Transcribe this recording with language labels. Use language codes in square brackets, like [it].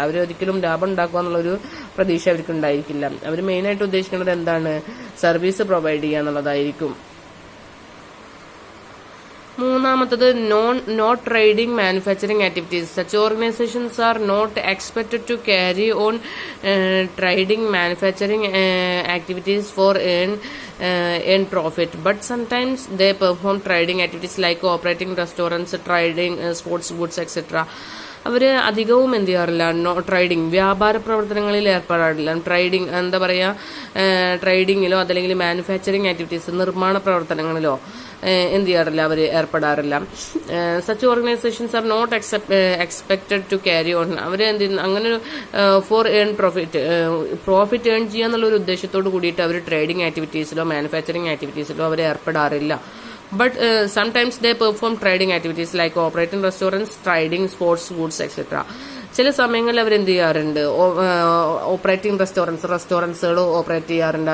[ml] അവരൊരിക്കലും ലാഭം ഉണ്ടാക്കുക എന്നുള്ള ഒരു പ്രതീക്ഷ അവർക്ക് ഉണ്ടായിരിക്കില്ല. അവർ മെയിനായിട്ട് ഉദ്ദേശിക്കുന്നത് എന്താണ്? സർവീസ് പ്രൊവൈഡ് ചെയ്യുക എന്നുള്ളതായിരിക്കും. [en] മൂന്നാമത്തത് not trading manufacturing activities. [ml] Such organisations are not expected to carry on trading manufacturing activities four [en] earn profit, but sometimes they perform trading activities like operating restaurants, trading sports goods, etc. [ml] അവര് അധികവും എന്ത് ചെയ്യാറില്ല, trading വ്യാപാര പ്രവർത്തനങ്ങളിൽ ഏർപ്പെടാറില്ല. Trading എന്താ പറയാ, ട്രേഡിങ്ങിലോ അതല്ലെങ്കിൽ manufacturing activities നിർമ്മാണ പ്രവർത്തനങ്ങളിലോ എന്ത് ചെയ്യാറില്ല, അവർ ഏർപ്പെടാറില്ല. [en] Such organisations are not expected to carry on. [ml] അവർ എന്ത് അങ്ങനെ [en] for earn profit [ml] ഏൺ ചെയ്യാന്നുള്ള ഒരു ഉദ്ദേശത്തോട് കൂടിയിട്ട് അവർ trading ആക്ടിവിറ്റീസിലോ manufacturing ആക്ടിവിറ്റീസിലോ our ഏർപ്പെടാറില്ല. [en] But sometimes they perform trading activities like operating restaurants, trading sports goods, etc. [ml] ചില സമയങ്ങളിൽ അവർ എന്ത് ചെയ്യാറുണ്ട്, ഓപ്പറേറ്റിംഗ് റെസ്റ്റോറൻറ്റ്സുകൾ ഓപ്പറേറ്റ് ചെയ്യാറുണ്ട്.